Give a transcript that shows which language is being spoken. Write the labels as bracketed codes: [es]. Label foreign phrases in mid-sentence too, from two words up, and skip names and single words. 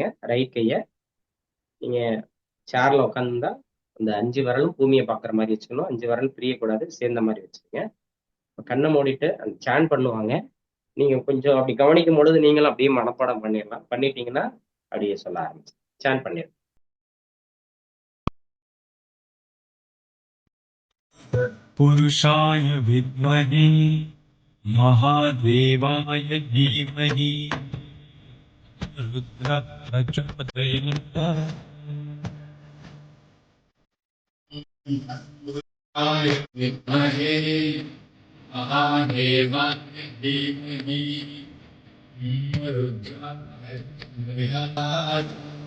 [ta] ரைட் கையை நீங்க சேர்ல உட்காந்துருந்தா அந்த 5 விரலும் பூமியை பார்க்குற மாதிரி வச்சுக்கணும். 5 விரல் பிரியக்கூடாது, சேர்ந்த மாதிரி வச்சுக்கோங்க. கண்ணை மூடிட்டு அந்த சேன் பண்ணுவாங்க. நீங்க கொஞ்சம் அப்படி கவனிக்கும் பொழுது நீங்களும் அப்படியே மனப்பாடம் பண்ணிடலாம். பண்ணிட்டீங்கன்னா அப்படியே சொல்ல ஆரம்பிச்சு சேன் பண்ணிடலாம். [sa] पुरुषाय विद्महे महादेवाय धीमहि रुद्रः प्रचोदयात्. पुरुषाय विद्महे महादेवाय धीमहि रुद्रः प्रचोदयात्.